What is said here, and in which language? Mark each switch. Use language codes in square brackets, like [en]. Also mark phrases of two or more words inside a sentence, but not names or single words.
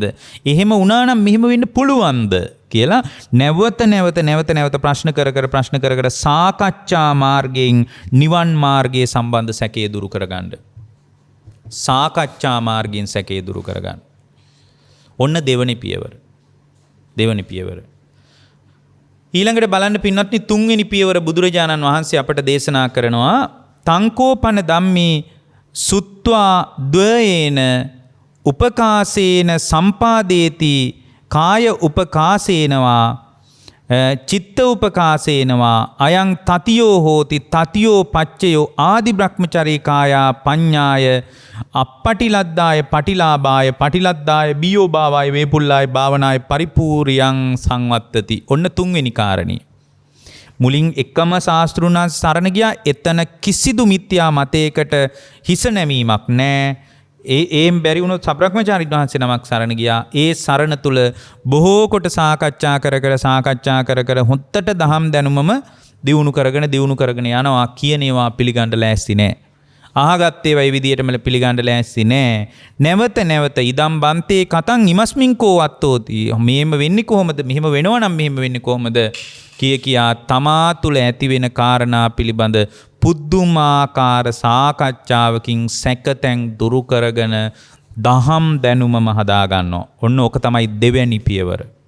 [si] එහෙම වුණා නම් මෙහෙම වෙන්න පුළුවන්ද කියලා නැවත ප්‍රශ්න කර සාකච්ඡා මාර්ගයෙන් නිවන් මාර්ගයේ සම්බන්ධ සැකය දුරු කරගන්න. සාකච්ඡා මාර්ගයෙන් සැකය දුරු කරගන්න. ඔන්න දෙවනි පියවර. ඊළඟට බලන්න පින්වත්නි තුන්වෙනි පියවර බුදුරජාණන් වහන්සේ අපට දේශනා [pi] කරනවා තංකෝපන ධම්මේ සුත්වා ද්වයේන උපකාසේන සම්පාදේති කාය උපකාසේනවා චිත්ත උපකාසේනවා අයං තතියෝ හෝති තතියෝ පච්චයෝ ආදි බ්‍රහ්මචරී කායා පඤ්ඤාය අපටිලද්දාය පටිලාභාය පටිලද්දාය බියෝභාවය වේපුල්ලාය භාවනාය පරිපූර්යං සංවත්තති. [si] ඔන්න තුන්වෙනි කාරණේ. මුලින් එකම ශාස්ත්‍රුන් වහන්සේ සරණ ගියා. එතන කිසිදු මිත්‍යා මතයකට හිස නැමීමක් නැහැ. ඒම් බැරි වුණොත් සබ්‍රක්‍මචාරීන් වහන්සේ නමක් සරණ ගියා. ඒ සරණ තුල බොහෝ කොට සාකච්ඡා කර හොත්තට දහම් දැනුමම දියුණු කරගෙන යනවා කියන ඒවා පිළිගන්න ලෑස්ති නැහැ. අහගත්තේ වයි විදියටම පිළිගන්න ලෑස්ති නෑ. නැවත නැවත [pi] ඉදම් බන්තේ කතං ඉමස්මින් කෝ අත්තෝති. [si] මෙහෙම වෙන්නේ කොහොමද? මෙහෙම වෙනවා නම් මෙහෙම වෙන්නේ කොහොමද? කියා තමා තුළ ඇති වෙන කාරණා පිළිබඳ පුදුමාකාර සාකච්ඡාවකින් සැකතැන් දුරු කරගෙන දහම් දැනුමම හදා ගන්නවා. ඔන්න ඕක තමයි දෙවැනි පියවර.